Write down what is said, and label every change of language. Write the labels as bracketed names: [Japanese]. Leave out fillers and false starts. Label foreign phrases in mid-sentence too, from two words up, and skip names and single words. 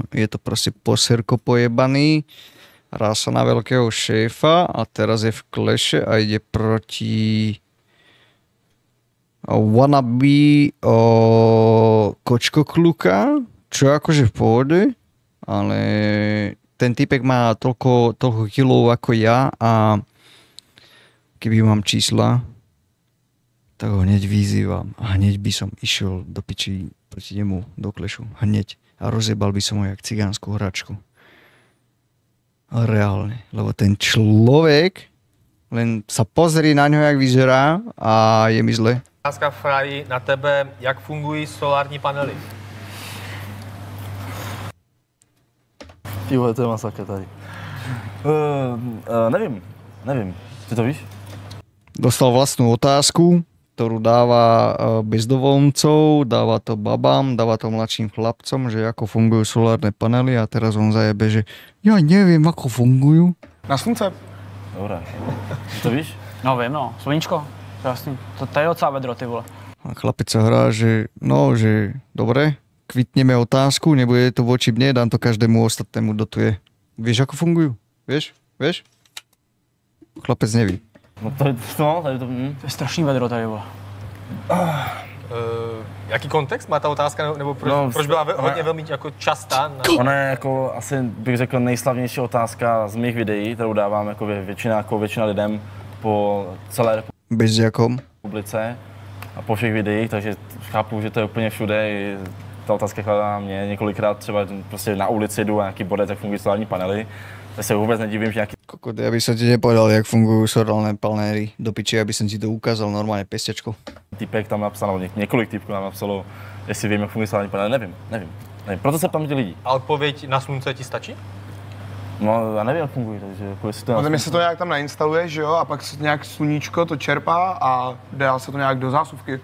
[Slovak] Je to proste poserko pojebaný. Hrá sa na veľkého šéfa a teraz je v kleše a ide proti wannabe kočkokluka, čo je akože v pohode, ale ten typek má toľko kilov ako ja a keby mám čísla, tak ho hneď vyzývam a hneď by som išiel do piči proti nemu do klešu. Hneď. A rozjebal by som ho jak cigánsku hračku. Ale reálne. Lebo ten človek len sa pozrie na ňo, jak vyzerá a je mi zle. [Czech] Otázka Fraji na tebe, jak fungují solární panely? Tyhle, to je masakr tady. Nevím. Ty to víš? [Slovak] Dostal vlastnú otázku, ktorú dáva bezdomovcov, dáva to babám, dáva to mladším chlapcom, že ako fungujú solárne panely a teraz on zajebe, že ja neviem, ako fungujú. [Czech] Na slunce. Dobré. Ty to víš? No vím, no. Sluníčko. Jasný. To je docela vedro, ty vole. [Slovak] A chlapec sa hrá, že dobre, kvitneme otázku, nebude to voči mne, dám to každému ostatnému, dotuje. Vieš, ako fungujú? Vieš? [Czech] Chlapec neví. No to je strašný vedro tady, vole. Jaký kontext má ta otázka, nebo proč byla hodně velmi jako častá? Ona je jako asi, bych řekl, nejslavnější otázka z mých videí, kterou dávám jako většina lidem po celé republice a po všech videích, takže chápu, že to je úplně všude. Ta otázka kladá mě několikrát, třeba prostě na ulici jdu a nějaký bodec, jak fungují solární panely. [Slovak] Ja sa vôbec nedivím, že nejaký... Kokot, ja by som ti nepovedal, jak fungujú solárne panely do piči, aby som ti to ukázal normálne pestiačkou. [Czech] Typek tam napsal, několik typků nám napsalo, jestli vím, jak fungují solární panely, nevím. Proto se ptám těch lidí. A odpověď na slunce ti stačí? No, já nevím, jak fungují, takže jako jestli to... Potom se to nějak tam nainstaluje, že jo, a pak nějak sluníčko to čerpá a dá se to nějak do zásuvky.